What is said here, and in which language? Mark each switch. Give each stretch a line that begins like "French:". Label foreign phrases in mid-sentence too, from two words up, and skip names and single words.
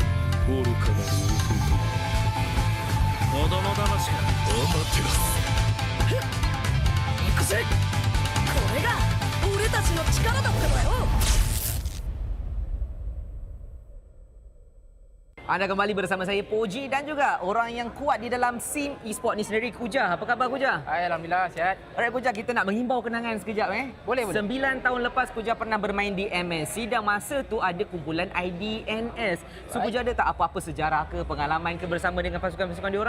Japanese: 愚かなる子供騙しか。行くぜ。これが俺たちの力だってばよ。
Malay: Anda kembali bersama saya Poji dan juga orang yang kuat di dalam
English: scene e-sport
Malay: ni sendiri, Kuja. Apa khabar Kuja? Alhamdulillah sihat. Alright Kuja, kita nak menghimbau kenangan sekejap Boleh. 9 tahun lepas Kuja pernah bermain di MSC dan masa tu ada kumpulan IDNS. So Kuja ada tak apa-apa sejarah ke, pengalaman ke bersama dengan pasukan-pasukan diorang?